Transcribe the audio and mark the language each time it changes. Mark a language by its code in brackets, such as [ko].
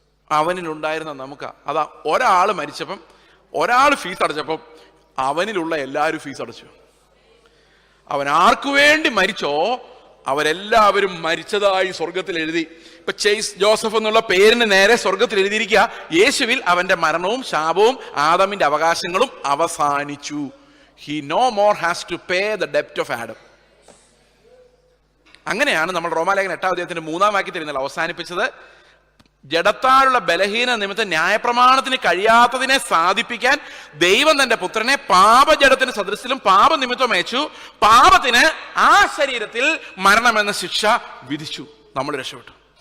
[ml] അവനിലുണ്ടായിരുന്ന നമുക്കാ. അതാ, ഒരാൾ മരിച്ചപ്പം, ഒരാൾ ഫീസ് അടച്ചപ്പം അവനിലുള്ള എല്ലാവരും ഫീസ് അടച്ചു. അവൻ ആർക്കു വേണ്ടി മരിച്ചോ അവരെല്ലാവരും മരിച്ചതായി സ്വർഗത്തിൽ എഴുതി. ഇപ്പൊ ചേസ് ജോസഫ് എന്നുള്ള പേരിന് നേരെ സ്വർഗത്തിൽ എഴുതിയിരിക്കുക, യേശുവിൽ അവന്റെ മരണവും ശാപവും ആദമിന്റെ അവകാശങ്ങളും അവസാനിച്ചു. [en] He no more has to pay the debt of Adam. [ml] അങ്ങനെയാണ് നമ്മൾ റോമാലേഖനം 8-ാം അധ്യായത്തിന്റെ 3-ാം വാക്യത്തിൽ ഇന്നലെ അവസാനിപ്പിച്ചത്. ജഡത്താലുള്ള ബലഹീന നിമിത്തം ന്യായപ്രമാണത്തിന് കഴിയാത്തതിനെ സാധിപ്പിക്കാൻ ദൈവം തന്റെ പുത്രനെ പാപജഡത്തിന് സദൃശത്തിലും പാപനിമിത്തം അയച്ചു. പാപത്തിന് ആ ശരീരത്തിൽ മരണമെന്ന ശിക്ഷ വിധിച്ചു. നമ്മൾ രക്ഷപ്പെട്ടു.